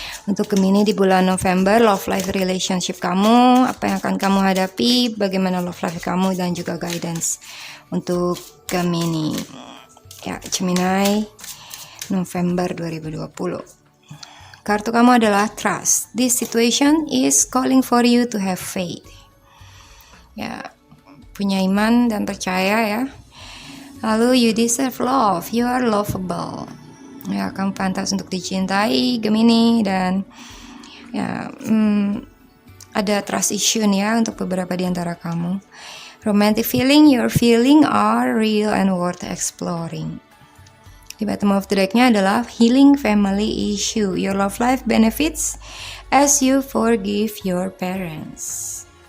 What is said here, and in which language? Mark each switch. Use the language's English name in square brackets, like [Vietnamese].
[Indonesian] Untuk Gemini di bulan November, love life relationship kamu, apa yang akan kamu hadapi, bagaimana love life kamu, dan juga guidance untuk Gemini ya, Gemini November 2020. Kartu kamu adalah Trust. [English] This situation is calling for you to have faith. [Indonesian] Ya, punya iman dan percaya ya. [English] Lalu you deserve love, you are lovable. [Indonesian] Ya, kamu pantas untuk dicintai Gemini dan ya ada trust issue ya untuk beberapa di antara kamu. [English] Romantic feeling you're feeling are real and worth exploring. Di bottom of the deck-nya adalah healing family issue. Your love life benefits as you forgive your parents.